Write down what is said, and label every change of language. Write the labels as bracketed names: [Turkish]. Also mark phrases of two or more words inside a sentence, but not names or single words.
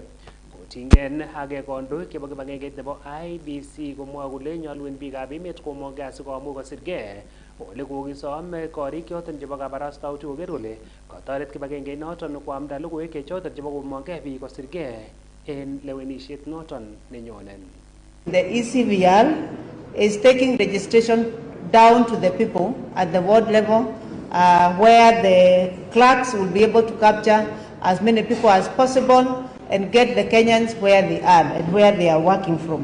[Kalenjin] Kotingen ak kondoik chebo kibagengeit nebo IEBC komwoe kole nyolu en biikab emet komong'e asikomuch kosirgei ole kokisom korik choton chebo kabarastautik koker kole katoret kibagengeit noton koamda logoiwek choton chebo komong'e biik kosirgei en lewenisiet noton nenyonen. [English] The ECVR is taking registration down to the people at the ward level, where the clerks will be able to capture as many people as possible and get the Kenyans where they are and where they are working from.